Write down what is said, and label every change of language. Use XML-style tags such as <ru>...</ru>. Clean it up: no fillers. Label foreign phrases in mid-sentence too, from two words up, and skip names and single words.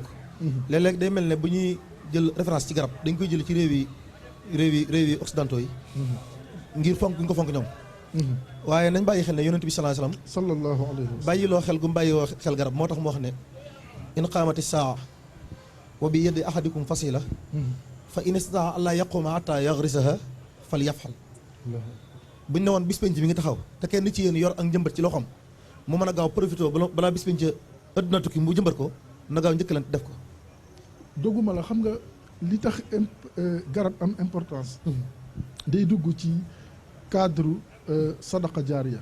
<wo>léeg-léeg day mel ne bu ñuy jël référence ci garab dañ koy jël ci réew yi occidentaux yi. ngir fonk ñu ko fonk ñoom. waaye nañ bàyyi xel ne yonent bi</wo> <ar>صلى الله عليه وسلم</ar> <wo>bàyyiloo xel gu mu bàyyiloo xel garab moo tax mu wax ne</wo> <ar>إن قامت الساعة وبيد أحدكم فسيلة فإن استطاع ألا يقوم حتى يغرسها فليفعل</ar> <wo>buñ ne woon bis penc bi ngi taxaw te kenn ci yéen yor ak njëmbat ci loxoom mu mën a gaaw profité balaa bis penc adduna tukki mu jëmbat ko na gaaw njëkkalante def ko. dogguma la xam nga li tax garab am importance day dugg ci cadre</wo> <ar>صدقة جارية</ar>